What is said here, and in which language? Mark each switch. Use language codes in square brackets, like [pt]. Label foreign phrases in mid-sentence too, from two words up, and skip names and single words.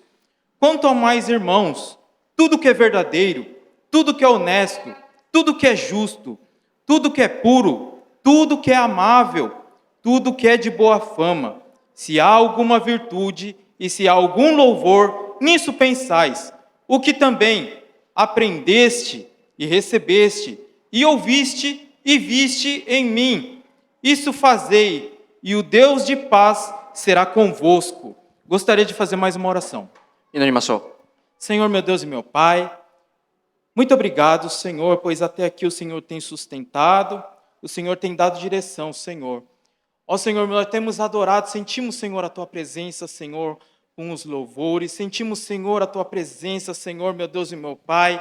[pt] Quanto ao mais, irmãos, tudo que é verdadeiro, tudo que é honesto, tudo que é justo, tudo que é puro, tudo que é amável, tudo que é de boa fama, se há alguma virtude e se há algum louvor, nisso pensais, o que também aprendeste e recebeste e ouviste e viste em mim. Isso fazei, e o Deus de paz será convosco. Gostaria de fazer mais uma oração. [ja] 祈りましょう。 [pt] Senhor, meu Deus e meu Pai, muito obrigado, Senhor, pois até aqui o Senhor tem sustentado, o Senhor tem dado direção, Senhor. Ó Senhor, nós temos adorado, sentimos, Senhor, a Tua presença, Senhor, com os louvores, sentimos, Senhor, a Tua presença, Senhor, meu Deus e meu Pai.